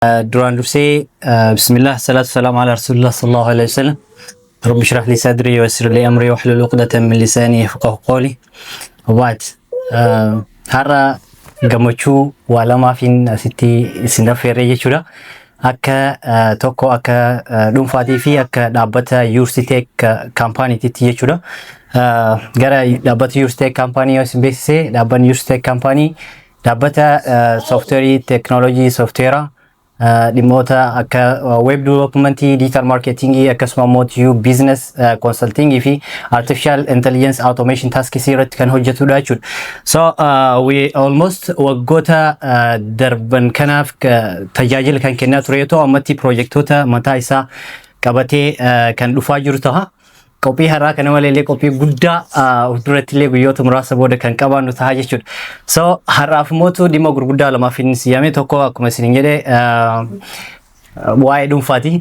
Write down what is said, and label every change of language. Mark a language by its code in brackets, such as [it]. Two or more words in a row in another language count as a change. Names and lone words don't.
[om] duraan dursee [ar] بسم الله الصلاة والسلام على رسول الله صلى الله عليه وسلم. رب اشرح لي صدري ويسر لي أمري واحلل عقدة من لساني يفقهوا قولي. وبعد. [om] Har'a gammachuu waa lamaafin asitti isin affeerree jechuudha. Akka tokko akka dhuunfaatii fi akka dhaabbata YoursTech kaampaaniitti jechuudha. Gara dhaabbata YoursTech kaampaanii yoo isin beeksise, dhaabbanni YoursTech kaampaanii dhaabbata soofteerii teeknolojii soofteeraa dhimmoota akka [en] web developmentii, digital marketingii [om] akkasuma immoo [en] business consultingii [om] fi [en] artificial intelligence automation tasks [om] irratti kan hojjetudha jechuudha. [en] So we almost [om] waggoota darban kanaaf tajaajila kan kennaa ture yoo ta'u ammatti projektoota mataa isaa qabatee kan dhufaa jiru ta'a. Qophii har'aa kana malee qophii guddaa duratti illee guyyoota muraasa booda kan qabaannu ta'a jechuudha. So har'aaf mootu dhimma gurguddaa lamaaf inni siyaame tokko akkuma isin jedhe waa'ee dhuunfaati.